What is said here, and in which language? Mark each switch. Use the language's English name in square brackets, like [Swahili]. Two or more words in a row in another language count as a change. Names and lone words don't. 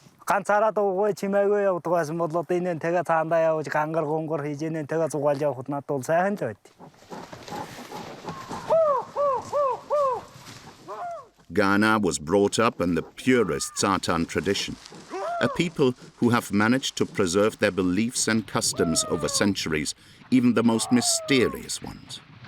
[Mongolian] ганцаараа дуугүй чимээгүй явдгаас бодлоо энэ тэгээ цаандаа явж гангар гонгор хийж энэ тэгээ зугаалж явахд надад бол сайхан л байд. [English] Ghana was brought up in the purest Tsaatan tradition, a people who have managed to preserve their beliefs and customs over centuries, even the most mysterious ones.